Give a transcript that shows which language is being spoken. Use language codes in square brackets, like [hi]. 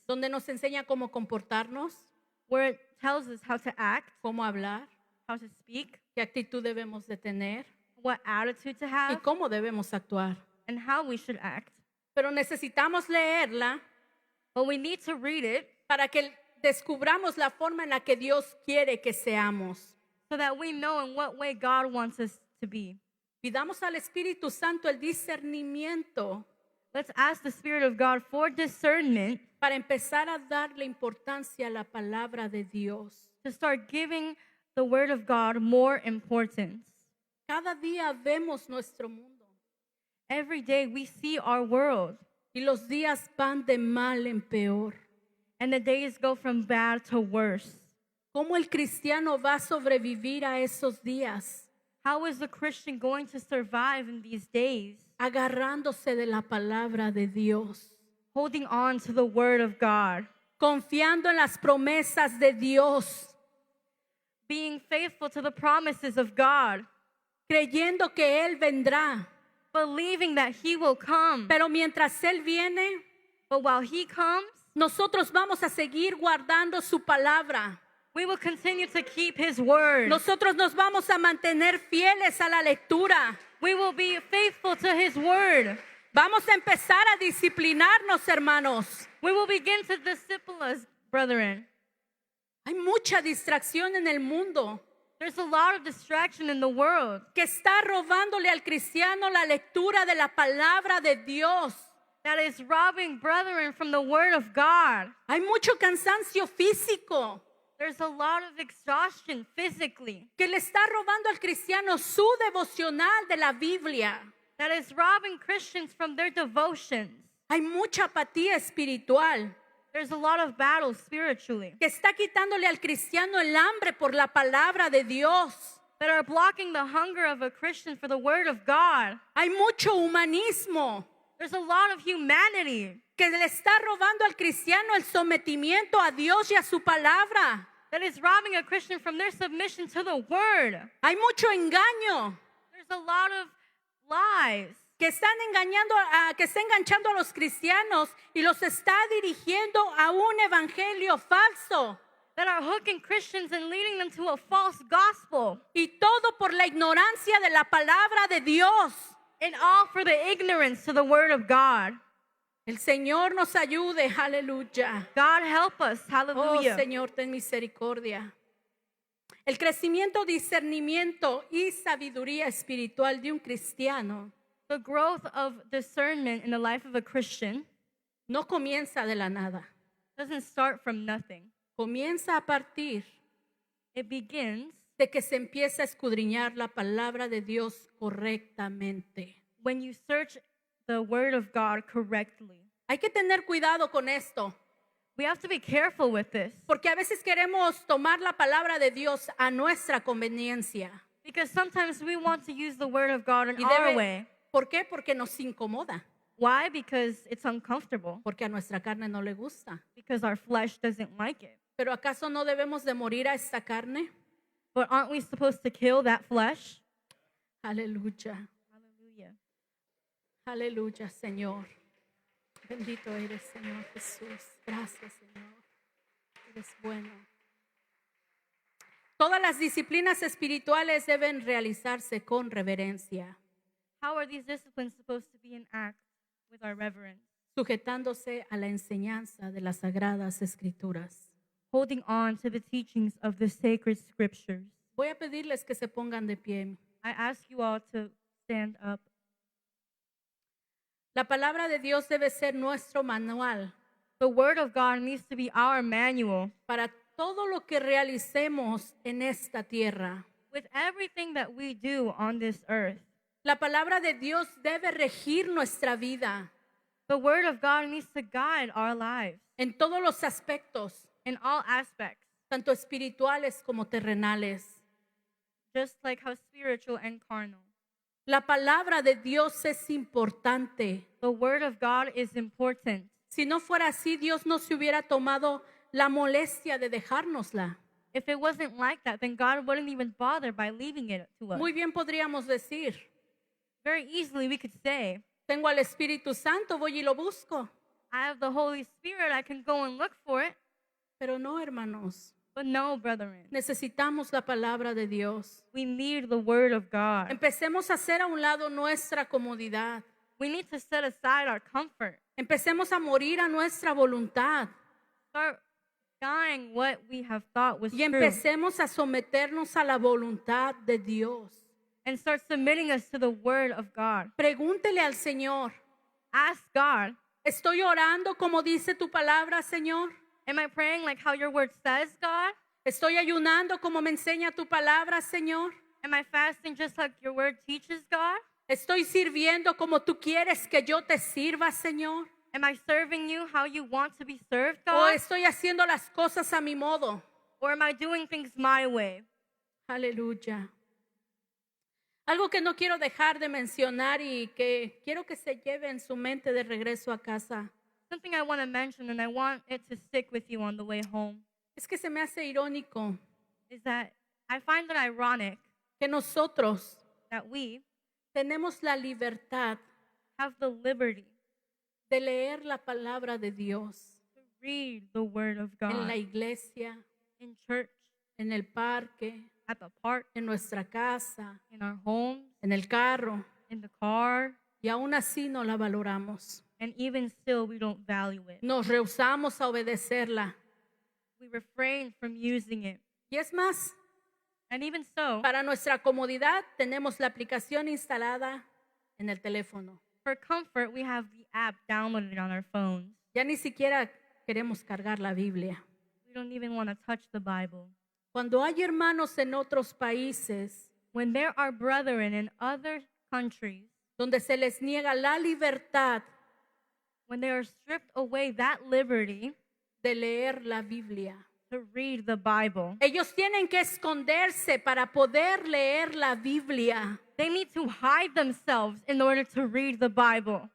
[es] donde nos enseña cómo comportarnos, [en] where it tells us how to act, [es] cómo hablar, [en] how to speak, [es] qué actitud debemos de tener [en] what attitude to [es] y [en] have, [es] cómo debemos actuar. [en] and how we should act. [es] Pero necesitamos leerla [en] But we need to read it [es] para que descubramos la forma en la que Dios quiere que seamos. [en] so that we know in what way God wants us to be. [es] Pidamos al Espíritu Santo el discernimiento [en] Let's ask the Spirit of God for discernment [es] para empezar a darle importancia a la palabra de Dios. [en] to start giving the Word of God more importance. [es] Cada día vemos nuestro mundo [en] Every day we see our world, [es] y los días van de mal en peor. [en] and the days go from bad to worse. [es] ¿Cómo el cristiano va a sobrevivir a esos días? [en] How is the Christian going to survive in these days? [es] Agarrándose de la palabra de Dios, [en] Holding on to the Word of God, [es] confiando en las promesas de Dios, [en] being faithful to the promises of God, [es] creyendo que Él vendrá. [en] believing that He will come. [es] Pero mientras Él viene, [en] But while He comes, [es] nosotros vamos a seguir guardando su palabra. [en] we will continue to keep His Word. [es] Nosotros nos vamos a mantener fieles a la lectura. [en] We will be faithful to His Word. [es] Vamos a empezar a disciplinarnos, hermanos. [en] We will begin to disciple us, brethren. [es] Hay mucha distracción en el mundo [en] There's a lot of distraction in the world [es] que está robándole al cristiano la lectura de la palabra de Dios. [en] that is robbing brethren from the Word of God. [es] Hay mucho cansancio físico [en] There's a lot of exhaustion physically [es] que le está robando al cristiano su devocional de la Biblia. [en] that is robbing Christians from their devotions. [es] Hay mucha apatía espiritual [en] There's a lot of battle spiritually [es] que está quitándole al cristiano el hambre por la palabra de Dios. [en] that are blocking the hunger of a Christian for the Word of God. [es] Hay mucho humanismo [en] There's a lot of humanity [es] que le está robando al cristiano el sometimiento a Dios y a su palabra. [en] that is robbing a Christian from their submission to the Word. [es] Hay mucho engaño [en] There's a lot of lies [es] que están que está enganchando a los cristianos y los está dirigiendo a un evangelio falso. [en] that are hooking Christians and leading them to a false gospel. [es] Y todo por la ignorancia de la palabra de Dios. [en] And all for the ignorance to the Word of God. [es] El Señor nos ayude, aleluya. [en] God help us. Oh, Hallelujah. [es] Señor, ten misericordia. El crecimiento, discernimiento y sabiduría espiritual de un cristiano [en] The growth of discernment in the life of a Christian [es] no comienza de la nada. [en] doesn't start from nothing. [es] Comienza a partir [en] It begins [es] de que se empieza a escudriñar la palabra de Dios correctamente. [en] when you search the Word of God correctly. [es] Hay que tener cuidado con esto, [en] We have to be careful with this [es] porque a veces queremos tomar la palabra de Dios a nuestra conveniencia. [en] because sometimes we want to use the Word of God in [es] Y [en] our way. [es] ¿Por qué? Porque nos incomoda, [en] Why? Because it's uncomfortable. [es] porque a nuestra carne no le gusta. [en] Because our flesh doesn't like it. [es] Pero ¿acaso no debemos de morir a esta carne? [en] But aren't we supposed to kill that flesh? [es] Aleluya, [en] Hallelujah. [es] aleluya, Señor. Bendito eres, Señor Jesús. Gracias, Señor. Eres bueno. Todas las disciplinas espirituales deben realizarse con reverencia, [en] How are these disciplines supposed to be in act with our reverence? [es] sujetándose a la enseñanza de las sagradas escrituras. [en] Holding on to the teachings of the sacred scriptures. [es] Voy a pedirles que se pongan de pie. [en] I ask you all to stand up. [es] La palabra de Dios debe ser nuestro manual [en] The Word of God needs to be our manual [es] para todo lo que realicemos en esta tierra. [en] with everything that we do on this earth. [es] La palabra de Dios debe regir nuestra vida [en] The Word of God needs to guide our lives [es] en todos los aspectos, [en] in all aspects, [es] tanto espirituales como terrenales. [en] just like how spiritual and carnal. [es] La palabra de Dios es importante. [en] The Word of God is important. [es] Si no fuera así, Dios no se hubiera tomado la molestia de dejárnosla. [en] If it wasn't like that, then God wouldn't even bother by leaving it to us. [es] Muy bien podríamos decir, [en] Very easily we could say, [es] tengo al Espíritu Santo, voy y lo busco. [en] I have the Holy Spirit, I can go and look for it. [es] Pero no, hermanos, [en] But no, brethren, [es] necesitamos la palabra de Dios. [en] we need the Word of God. [es] Empecemos a hacer a un lado nuestra comodidad. [en] We need to set aside our comfort. [es] Empecemos a morir a nuestra voluntad [en] Start dying what we have thought was [es] y [en] true. [es] empecemos a someternos a la voluntad de Dios. [en] And start submitting us to the Word of God. [es] Pregúntele al Señor, [en] Ask God, [es] Estoy orando como dice tu palabra, Señor. [en] Am I praying like how your word says, God? [es] Estoy ayunando como me enseña tu palabra, Señor. [en] Am I fasting just like your word teaches, God? [es] Estoy sirviendo como tú quieres que yo te sirva, Señor. [en] Am I serving you how you want to be served, [es] O [en] God? [es] estoy haciendo las cosas a mi modo. [en] Or am I doing things my way? [es] Aleluya. Algo que no quiero dejar de mencionar y que quiero que se lleve en su mente de regreso a casa. [en] Something I want to mention and I want it to stick with you on the way home [es] Es que se me hace irónico [en] is that I find it ironic [es] que nosotros [en] that we [es] tenemos la libertad [en] have the liberty [es] de leer la palabra de Dios [en] to read the word of [es] en [en] God [es] la iglesia, [en] in church, [es] en el parque, [en] at the park, [es] en nuestra casa, [en] in our homes, [es] en el carro, [en] in the car, [es] y aún así no la valoramos. [en] and even still we don't value it. [es] Nos rehusamos a obedecerla. [en] We refrain from using it. [es] Y es más, [en] And even so, [es] para nuestra comodidad tenemos la aplicación instalada en el teléfono. [en] for comfort, we have the app downloaded on our phones. [es] Ya ni siquiera queremos cargar la Biblia. [en] We don't even want to touch the Bible. [es] Cuando hay hermanos en otros países [en] When there are brethren in other countries, [es] donde se les niega la libertad [en] when they are stripped away that liberty [es] de leer la Biblia, [en] to read the Bible, [es] ellos tienen que esconderse para poder leer la Biblia. [en] they need to hide themselves in order to read the Bible.